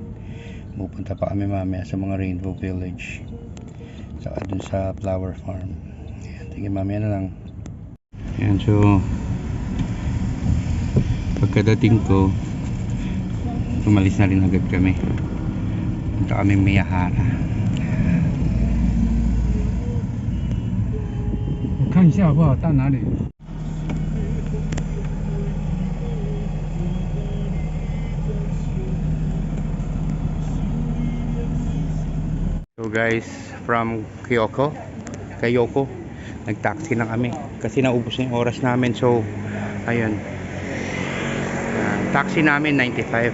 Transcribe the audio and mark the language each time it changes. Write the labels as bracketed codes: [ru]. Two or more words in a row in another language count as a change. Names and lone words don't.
[tl] Pupunta pa kami mamaya sa mga Rainbow Village, saka dun sa Flower Farm. Ayan, sige, mamaya na lang. Ayan, so pagkadating ko, umalis na rin agad kami. Punta kami Miyahara. [zh] 看一下好不好？到哪里？ [en] So guys, from [tl] Kayoko, nag-taxi na kami kasi naubos na yung oras namin. So ayun, taxi namin 95.